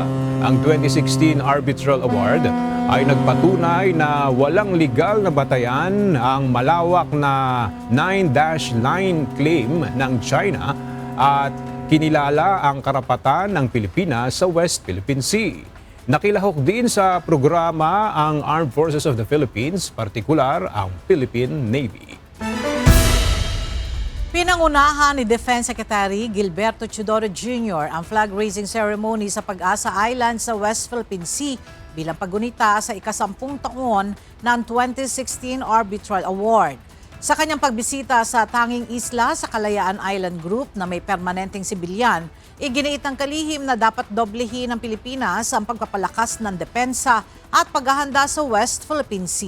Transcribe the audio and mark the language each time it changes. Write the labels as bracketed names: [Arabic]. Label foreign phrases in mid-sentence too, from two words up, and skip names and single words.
[Filipino] Ang 2016 Arbitral Award ay nagpatunay na walang legal na batayan ang malawak na 9-line claim ng China at kinilala ang karapatan ng Pilipinas sa West Philippine Sea. Nakilahok din sa programa ang Armed Forces of the Philippines, partikular ang Philippine Navy. Pinangunahan ni Defense Secretary Gilberto Chodoro Jr. ang flag-raising ceremony sa Pag-asa Island sa West Philippine Sea bilang paggunita sa ika-10 taon ng 2016 Arbitral Award. Sa kanyang pagbisita sa tanging isla sa Kalayaan Island Group na may permanenteng sibilyan, iginiit ng kalihim na dapat doblehin ng Pilipinas ang pagpapalakas ng depensa at paghahanda sa West Philippine Sea.